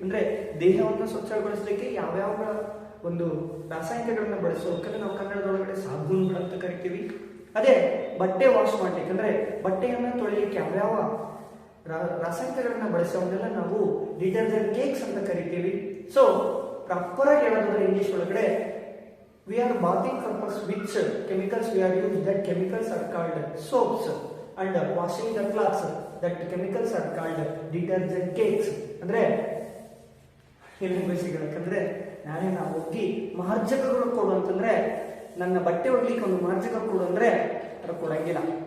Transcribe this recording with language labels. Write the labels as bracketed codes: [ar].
[kn] ಅಂದ್ರೆ ದೇಹವನ್ನು ಸ್ವಚ್ಛಗೊಳಿಸಲಿಕ್ಕೆ ಯಾವ್ಯಾವ ಒಂದು ರಾಸಾಯನಿಕಗಳನ್ನ ಬಳಸೋಕೆ ನಾವು ಕನ್ನಡದೊಳಗಡೆ ಸಾಬೂನುಗಳು ಅಂತ ಕರಿತೀವಿ. ಅದೇ ಬಟ್ಟೆ ವಾಶ್ ಮಾಡ್ಲಿಕ್ಕೆ ಅಂದ್ರೆ ಬಟ್ಟೆಯನ್ನ ತೊಳಿಲಿಕ್ಕೆ ಯಾವ್ಯಾವ ರಾಸಾಯನಿಕಗಳನ್ನ ಬಳಸೋವನ್ನೆಲ್ಲ ನಾವು ಡಿಟರ್ಜೆಂಟ್ ಕೇಕ್ಸ್ ಅಂತ ಕರಿತೀವಿ. ಸೊ ಪ್ರಾಪರ್ ಆಗಿ ಹೇಳೋದಾದ್ರೆ ಇಂಗ್ಲಿಷ್ ಒಳಗಡೆ [en] we are bathing purpose which chemicals we are used, that chemicals are called soaps, and washing the clothes, that chemicals are called detergent cakes. [kn] ಅಂದ್ರೆ ಯಾಕಂದ್ರೆ ನಾಳೆ ನಾವು ಹೋಗಿ ಮಾರ್ಜಕಗಳು ಕೊಡು ಅಂತಂದ್ರೆ, ನನ್ನ ಬಟ್ಟೆ ಒಗ್ಲಿಕ್ಕೆ ಒಂದು ಮಾರ್ಜಕ ಕೊಡು ಅಂದ್ರೆ ಅದು ಕೊಡಂಗಿಲ್ಲ.